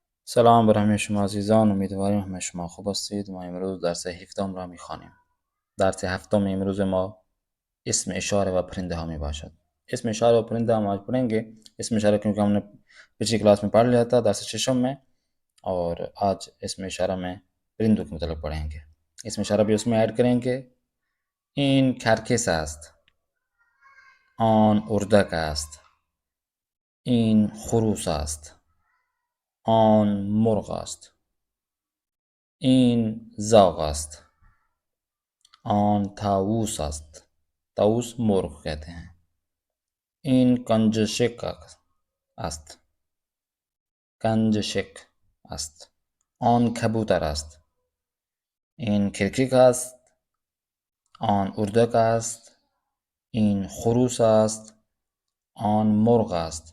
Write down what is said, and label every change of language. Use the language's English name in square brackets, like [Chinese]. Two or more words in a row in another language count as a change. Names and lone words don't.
[Persian] سلام بر همه شما عزیزان، امیدواریم همه شما خوب هستید. ما امروز درس 17 را میخوانیم. درس 7 امروز ما اسم اشاره و پرنده ها می باشد. اسم اشاره و پرنده [Urdu] ہم آج پڑھیں گے. [Persian] اسم اشاره [Urdu] کیونکہ ہم نے پچھلی کلاس میں پڑھ لیا تھا درس 6 میں، اور آج [Persian] اسم اشاره [Urdu] میں پرندوں کے مطلب پڑھیں گے. [Persian] اسم اشاره [Urdu] بھی اس میں ایڈ کریں گے. [Persian] این کرکس است, آن اردک است. این خروس است, آن مرغ است. این زاغ است, آن طاووس است. [Urdu] طاووس مرغ کہتے ہیں. [Persian] این کنجشک است. کنجشک است. آن کبوتر است. این کرکک است. آن اردک است. این خروس است. آن مرغ است.